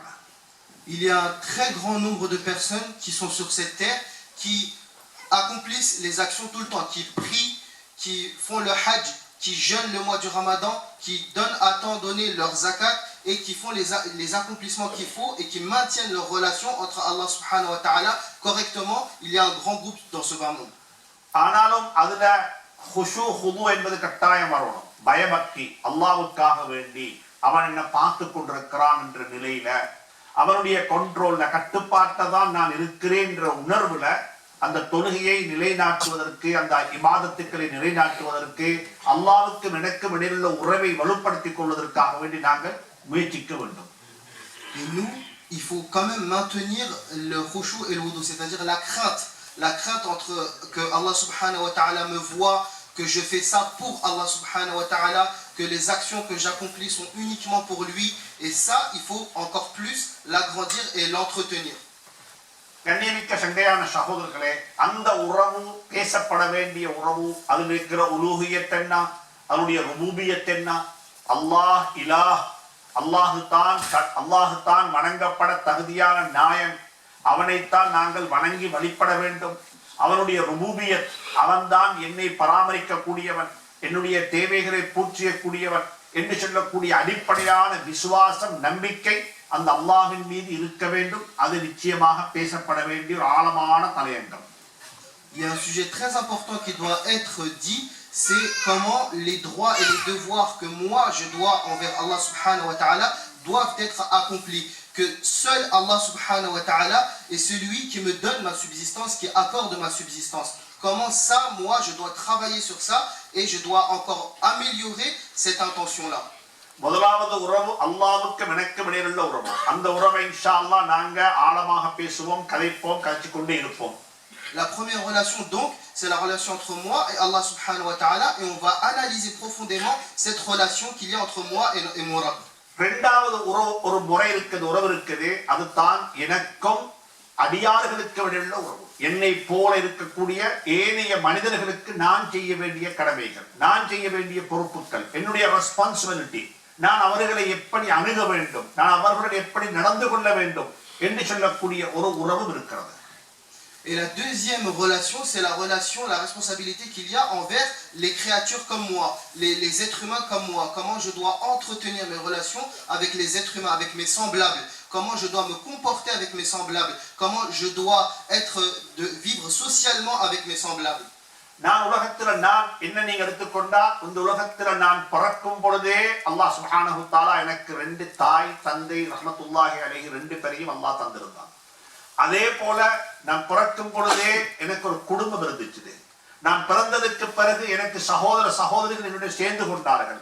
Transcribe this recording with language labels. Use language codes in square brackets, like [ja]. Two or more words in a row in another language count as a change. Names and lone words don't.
[fr] Il y a un très grand nombre de personnes qui sont sur cette terre, qui accomplissent les actions tout le temps, qui prient, qui font le hajj, qui jeûnent le mois du Ramadan, qui donnent à temps donné leur zakat et qui font les accomplissements qu'il faut et qui maintiennent leur relation entre [ar] الله سبحانه وتعالى [fr] correctement. Il y a un grand groupe dans ce bas monde. [ta] ஆனாலும் அதுல [ar] خشوع خضوع [ta] என்பது கட்டாயம் வரணும். பயபக்தி, அல்லாஹ்வுக்காக வேண்டி அவன் என்ன பார்த்து கொண்டிருக்கிறான் என்ற நிலையில, அவனுடைய கண்ட்ரோல்ல கட்டுப்பாட்டை தான் நான் இருக்கிறேன் என்ற உணர்வுல அந்த தொழுகையை நிலைநாட்டுவதற்கு, அந்த இபாதத்துக்களை நிலைநாட்டுவதற்கு, அல்லாஹ்வுக்கும் எனக்கும் இடையிலுள்ள உறவை வலுப்படுத்திக் கொள்வதற்காக வேண்டி நாங்கள் முயற்சிக்க வேண்டும். [fr] Et nous, il faut quand même maintenir le khushu et le wudu, c'est-à-dire la crainte entre que [ar] الله سبحانه وتعالى [fr] me voit, que je fais ça pour [ar] الله سبحانه وتعالى, [fr] que les actions que j'accomplis sont uniquement pour lui, et ça, il faut encore plus l'agrandir et l'entretenir. [ta] கண்ணியமிக்க சங்கையான சகோதரர்களே, அந்த உறவு பேசப்பட வேண்டிய உறவு, அதில் இருக்கிற உலூஹியத் என்ன, அதனுடைய ருபூபியத் என்ன, [ar] الله إله, [ta] அல்லாஹு தான் வணங்கப்பட தகுதியான நாயன், அவனைத்தான் நாங்கள் வணங்கி வழிபட வேண்டும். அவனுடைய ருபூபியத், அவன்தான் என்னை பராமரிக்க கூடியவன், என்னுடைய தேவைகளை பூர்த்தியக்கூடியவன் என்று சொல்லக்கூடிய அடிப்படையான விசுவாசம், நம்பிக்கை அந்த அல்லாஹ்வின் மீது இருக்க வேண்டும். அது நிச்சயமாக பேசப்பட வேண்டிய ஒரு ஆழமான தலையங்கம். [fr] Il y a un sujet très important qui doit être dit, c'est comment les droits et les devoirs que moi je dois envers [ar] الله سبحانه وتعالى [fr] doivent être accomplis. Que seul [ar] الله سبحانه وتعالى [fr] est celui qui me donne ma subsistance, qui accorde ma subsistance. Comment ça, moi, je dois travailler sur ça et je dois encore améliorer cette intention-là. [ta] முதலாவது உறவு அல்லாஹ்வுக்கு எனக்கும் இடையிலுள்ள உறவு. அந்த உறவை [ar] إن شاء الله [ta] நாங்க ஆழமாக பேசுவோம், கதைப்போம், கதைச்சு கொண்டே இருப்போம். [fr] La première relation donc, c'est la relation entre moi et [ar] الله سبحانه وتعالى, [fr] et on va analyser profondément cette relation qu'il y a entre moi et mon Rabb. [ta] இரண்டாவது ஒரு முறை இருக்குது, உறவு இருக்குது, அதுதான் எனக்கும் அடியார்களுக்கு இடையிலுள்ள உறவு. என்னை போல இருக்கக்கூடிய ஏனைய மனிதர்களுக்கு நான் செய்ய வேண்டிய கடமைகள், நான் செய்ய வேண்டிய பொறுப்புகள், என்னுடைய ரெஸ்பான்சிபிலிட்டி, நான் அவர்களை எப்படி அணுக வேண்டும், நான் அவர்களுடன் எப்படி நடந்து கொள்ள வேண்டும் என்று சொல்லக்கூடிய ஒரு உறவு இருக்கிறது. [fr] Et la deuxième relation, c'est la relation, la responsabilité qu'il y a envers les créatures comme moi, les êtres humains comme moi. Comment je dois entretenir mes relations avec les êtres humains, avec mes semblables. Comment je dois me comporter avec mes semblables. Comment je dois vivre socialement avec mes semblables. [ta] நான் உலகத்துல நான் என்ன நீங்க எடுத்துக்கொண்டா, இந்த உலகத்துல நான் பிறக்கும் பொழுதே [ar] الله سبحانه تعالى [ta] எனக்கு 2 தாய் தந்தை [ar] رحمة الله عليه [ta] 2 பேரையும் அல்லாஹ் தந்திருந்தான். அதே போல நான் பிறக்கும் பொழுதே எனக்கு ஒரு குடும்பம் இருந்துச்சு. நான் பிறந்ததுக்கு பிறகு எனக்கு சகோதரிகள் என்னுடைய சேர்ந்து கொண்டார்கள்.